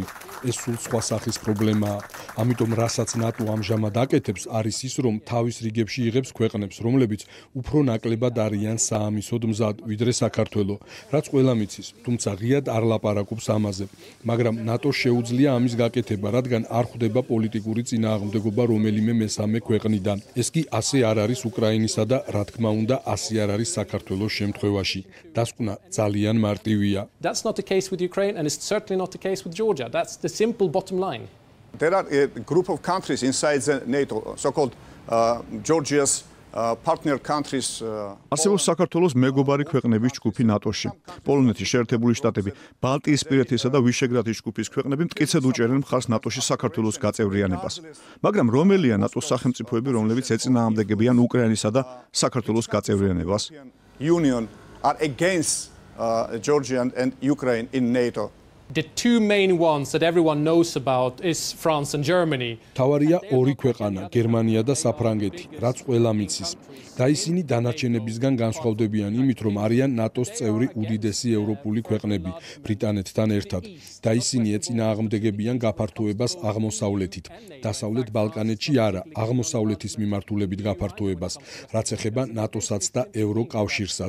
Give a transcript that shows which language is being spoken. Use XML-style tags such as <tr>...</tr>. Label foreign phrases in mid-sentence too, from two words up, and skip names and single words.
<ka>ეს სულ სხვა სახის პრობლემაა. ამიტომ რასაც ნატო ამჟამად აკეთებს, არის ის, რომ თავის რიგებში იღებს ქვეყნებს, რომლებიც უფრო ნაკლებად არიან საამისოდ მზად, ვიდრე საქართველო, რაც ყველამ იცის, თუმცა ღიად არ ლაპარაკობს ამაზე. მაგრამ ნატოს შეუძლია ამის გაკეთება, რადგან არ ხვდება პოლიტიკური წინააღმდეგობა რომელიმე მესამე ქვეყნიდან. ეს კი ასე არ არის უკრაინისა და რა თქმა უნდა ასე არ არის საქართველოს შემთხვევაში. დასკვნა ძალიან მარტივია.</ka> <en>That's not the case with Ukraine and it's certainly not the case with Georgia. That's the simple bottom line. There are a group of countries inside the NATO, so-called Georgia's partner countries.</en> <ka>არსებობს საქართველოს მეგობარი ქვეყნების ჯგუფი ნატოში. პოლონეთი, შეერთებული შტატები, ბალტიისპირეთისა და ვიშეგრადის ჯგუფის ქვეყნები მტკიცედ უჭერენ მხარს ნატოში საქართველოს გაწევრიანებას. მაგრამ რომელია ნატოს სახელმწიფოები, რომლებიც ეწინააღმდეგებიან უკრაინისა და საქართველოს გაწევრიანებას?</ka> <en>Union are against Georgia and Ukraine in NATO. The two main ones that everyone knows about is France and Germany.</en> <ka>თავარია ორი ქვეყანა, გერმანია და საფრანგეთი, რაც ყველამ იცის. და ისინი დანარჩენებისგან განსხვავდებიან იმით, რომ არიან ნატოს წევრი უდიდესი ევროპული ქვეყნები, ბრიტანეთთან ერთად. და ისინი ეწინააღმდეგებიან გაფართოებას აღმოსავლეთით. დასავლეთ ბალკანეთში არა, აღმოსავლეთის მიმართულებით გაფართოებას, რაც ეხება ნატოსაც და ევროკავშირსაც.</ka>